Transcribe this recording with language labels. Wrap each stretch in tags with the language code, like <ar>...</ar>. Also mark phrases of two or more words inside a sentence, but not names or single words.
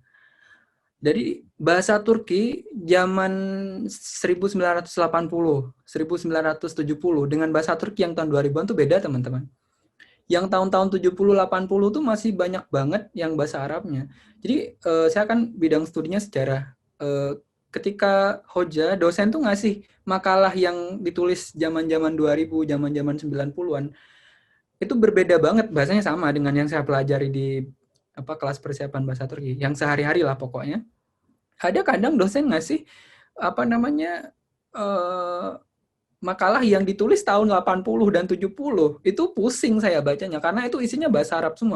<id>Jadi bahasa Turki zaman 1980, 1970 dengan bahasa Turki yang tahun 2000-an tuh beda, teman-teman. Yang tahun-tahun 70, 80 tuh masih banyak banget yang bahasa Arabnya. Jadi saya kan bidang studinya sejarah. Ketika Hoja, dosen tuh ngasih makalah yang ditulis zaman-zaman 2000, zaman-zaman 90-an, itu berbeda banget, bahasanya sama dengan yang saya pelajari di kelas persiapan bahasa Turki, yang sehari-hari lah pokoknya. Ada kadang dosen ngasih makalah yang ditulis tahun 80 dan 70, itu pusing saya bacanya, karena itu isinya bahasa Arab semua.</id>